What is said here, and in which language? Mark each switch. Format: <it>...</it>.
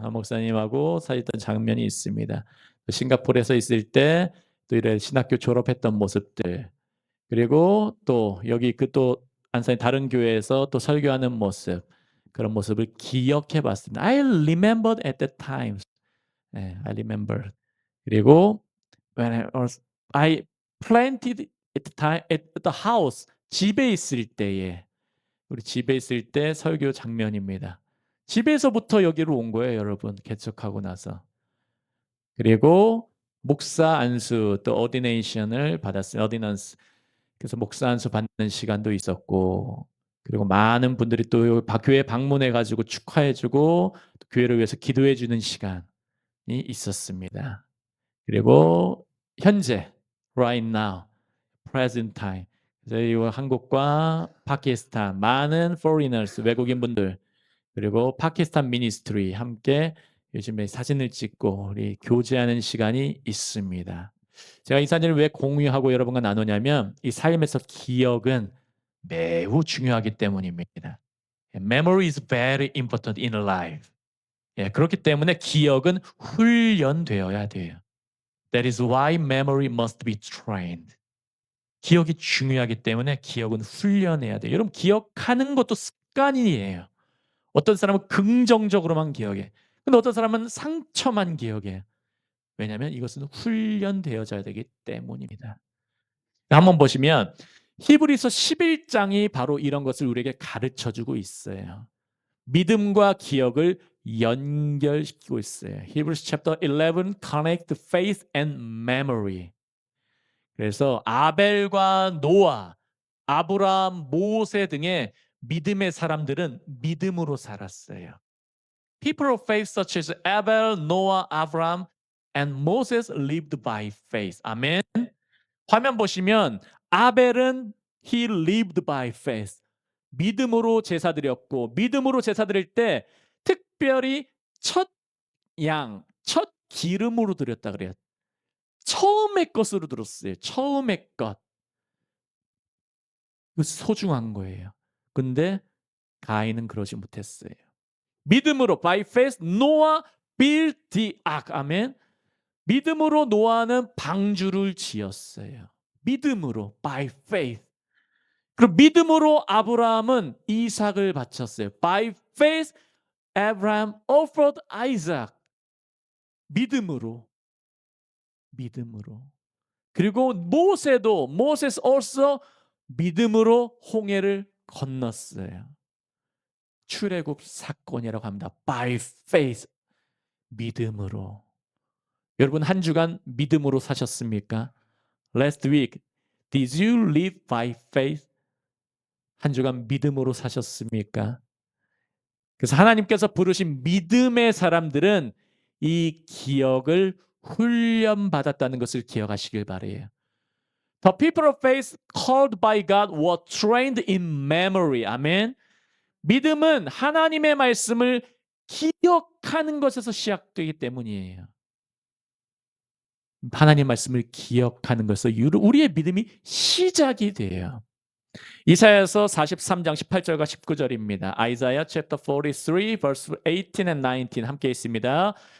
<ko>안 목사님하고 사귀었던 장면이 있습니다. 싱가포르에서 있을 때 또 이래 신학교 졸업했던 모습들 그리고 또 여기 그 또 안산의 다른 교회에서 또 설교하는 모습 그런 모습을 기억해 봤습니다.</ko> <en>I remembered at that time.</en> <ko>예,</ko> <en>I remember.</en> <ko>그리고</ko> <en>when I planted at the time at the house</en> <ko>집에 있을 때에 우리 집에 있을 때 설교 장면입니다. 집에서부터 여기로 온 거예요, 여러분. 개척하고 나서. 그리고 목사 안수 또 ordination을 받았어요.</ko> <en>ordinance.</en> <ko>그래서 목사 안수 받는 시간도 있었고 그리고 많은 분들이 또 교회 방문해 가지고 축하해 주고 교회를 위해서 기도해 주는 시간이 있었습니다. 그리고 현재</ko> <en>right now present time</en> <ko>저희 한국과 파키스탄 많은 foreigners 외국인 분들 그리고 파키스탄 미니스트리 함께 요즘에 사진을 찍고 우리 교제하는 시간이 있습니다. 제가 이 사진을 왜 공유하고 여러분과 나누냐면 이 삶에서 기억은 매우 중요하기 때문입니다.</ko> <en>Memory is very important in life.</en> <ko>예, 그렇기 때문에 기억은 훈련되어야 돼요.</ko> <en>That is why memory must be trained.</en> <ko>기억이 중요하기 때문에 기억은 훈련해야 돼요. 여러분 기억하는 것도 습관이에요. 어떤 사람은 긍정적으로만 기억해. 근데 어떤 사람은 상처만 기억해요. 왜냐하면 이것은 훈련되어져야 되기 때문입니다. 한번 보시면 히브리서 11장이 바로 이런 것을 우리에게 가르쳐 주고 있어요. 믿음과 기억을 연결시키고 있어요.</ko> <en>Hebrews chapter 11 connect faith and memory.</en> <ko>그래서 아벨과 노아, 아브라함, 모세 등의 믿음의 사람들은 믿음으로 살았어요.</ko> <en>People of faith such as Abel, Noah, Abraham, and Moses lived by faith.</en> <ko>아멘. 화면 보시면 아벨은</ko> <en>he lived by faith.</en> <ko>믿음으로 제사 드렸고 믿음으로 제사 드릴 때 특별히 첫 양, 첫 기름으로 드렸다 그래요. 처음의 것으로 들었어요. 처음의 것. 그 소중한 거예요. 근데 가인은 그러지 못했어요. 믿음으로</ko> <en>by faith Noah built the ark.</en> <ko>아멘. 믿음으로 노아는 방주를 지었어요. 믿음으로</ko> <en>by faith.</en> <ko>그리고 믿음으로 아브라함은 이삭을 바쳤어요.</ko> <en>By faith Abraham offered Isaac.</en> <ko>믿음으로. 믿음으로. 그리고 모세도</ko> <en>Moses also</en> <ko>믿음으로 홍해를 건넜어요. 출애굽 사건이라고 합니다.</ko> <en>By faith.</en> <ko>믿음으로. 여러분 한 주간 믿음으로 사셨습니까?</ko> <en>Last week, did you live by faith?</en> <ko>한 주간 믿음으로 사셨습니까? 그래서 하나님께서 부르신 믿음의 사람들은 이 기억을 훈련받았다는 것을 기억하시길 바라요.</ko> <en>The people of faith called by God were trained in memory.</en> <ko>아멘. 믿음은 하나님의 말씀을 기억하는 것에서 시작되기 때문이에요. 하나님 말씀을 기억하는 것에서 우리의 믿음이 시작이 돼요. 이사야서 43장 18절과 19절입니다. 아이사야</ko> <en>chapter 43 verse 18 and 19</en> <ko>함께 있습니다.</ko>